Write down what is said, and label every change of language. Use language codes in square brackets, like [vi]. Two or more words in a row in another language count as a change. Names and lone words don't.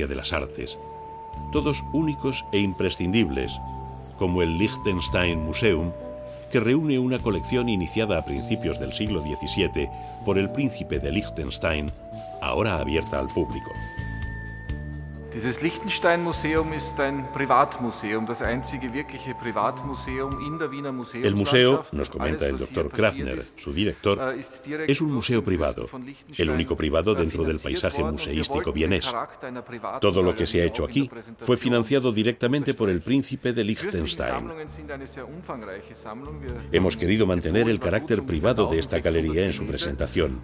[es] de las artes, todos únicos e imprescindibles, como el Liechtenstein Museum, que reúne una colección iniciada a principios del siglo XVII por el príncipe de Liechtenstein, ahora abierta al público. [de] Dieses Liechtenstein-Museum ist ein Privatmuseum, das einzige wirkliche Privatmuseum in der Wiener Museumslandschaft. [es] El museo, nos comenta el Dr. Krafner, su director, es un museo privado, el único privado dentro del paisaje museístico vienés. Todo lo que se ha hecho aquí fue financiado directamente por el príncipe de Liechtenstein. Hemos querido mantener el carácter privado de esta galería en su presentación.